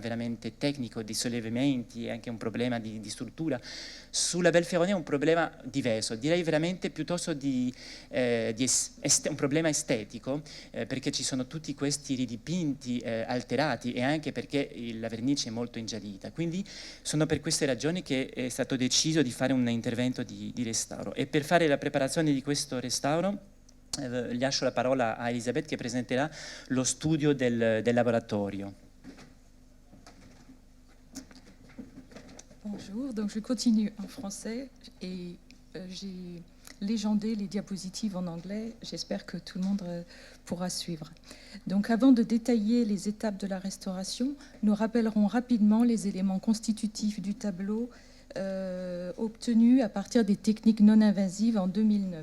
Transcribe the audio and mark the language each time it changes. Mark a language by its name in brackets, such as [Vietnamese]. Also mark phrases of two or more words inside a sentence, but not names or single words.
[Italian] veramente tecnico di sollevamenti e anche un problema di struttura, sulla Belferroni è un problema diverso, direi veramente piuttosto un problema estetico, perché ci sono tutti questi ridipinti alterati e anche perché la vernice è molto ingiallita, quindi sono per queste ragioni che è stato deciso di fare un intervento di restauro. E per fare la preparazione di questo restauro lascio la parola a Elisabeth, che presenterà lo studio del laboratorio. [French] Bonjour, donc je continue en français et j'ai légendé les diapositives en anglais. J'espère que tout le monde pourra suivre. Donc avant de détailler les étapes de la restauration, nous rappellerons rapidement les éléments constitutifs du tableau obtenus à partir des techniques non invasives en 2009.